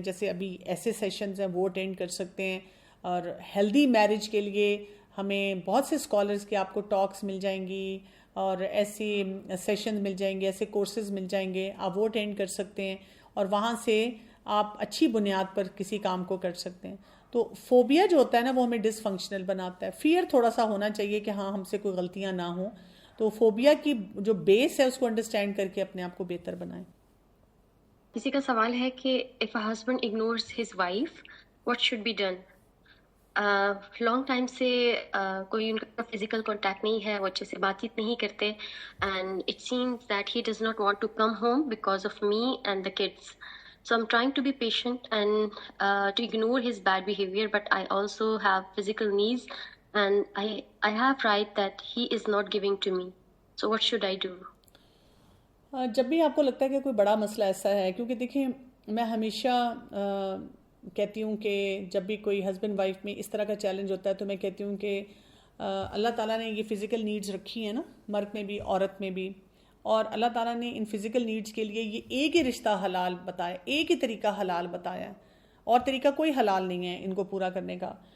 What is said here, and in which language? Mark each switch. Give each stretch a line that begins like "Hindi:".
Urdu: جیسے ابھی ایسے سیشنز ہیں وہ اٹینڈ کر سکتے ہیں. اور ہیلدی میرج کے لیے ہمیں بہت سے اسکالرز کی آپ کو ٹاکس مل جائیں گی، اور ایسی سیشنز مل جائیں گے، ایسے کورسز مل جائیں گے، آپ وہ اٹینڈ کر سکتے ہیں، اور وہاں سے آپ اچھی بنیاد پر کسی کام کو کر سکتے ہیں. تو فوبیا جو ہوتا ہے نا وہ ہمیں ڈس فنکشنل بناتا ہے. فیئر تھوڑا سا ہونا چاہیے کہ ہاں ہم سے کوئی غلطیاں نہ ہوں. تو فوبیا کی جو بیس ہے اس کو انڈرسٹینڈ کر کے اپنے آپ کو بہتر بنائیں. کسی کا سوال ہے کہ
English: if a husband ignores his wife, what should be done?
Urdu: Long time سے کوئی ان کا فزیکل کانٹیکٹ نہیں ہے، وہ اچھے سے بات چیت نہیں کرتے،
English: And it seems that he does not want to come home because of me and the kids. So I'm trying to be patient and to ignore his bad behavior, but I also have physical needs, and I have right that he is not giving to me. So what should I do?
Urdu: جب بھی آپ کو لگتا ہے کہ کوئی بڑا مسئلہ ایسا ہے، کیونکہ دیکھیں میں ہمیشہ کہتی ہوں کہ جب بھی کوئی ہسبینڈ وائف میں اس طرح کا چیلنج ہوتا ہے تو میں کہتی ہوں کہ اللہ تعالیٰ نے یہ فزیکل نیڈز رکھی ہیں نا، مرد میں بھی عورت میں بھی، اور اللہ تعالیٰ نے ان فزیکل نیڈز کے لیے یہ ایک ہی رشتہ حلال بتایا، ایک ہی طریقہ حلال بتایا ہے، اور طریقہ کوئی حلال نہیں ہے ان کو پورا کرنے کا.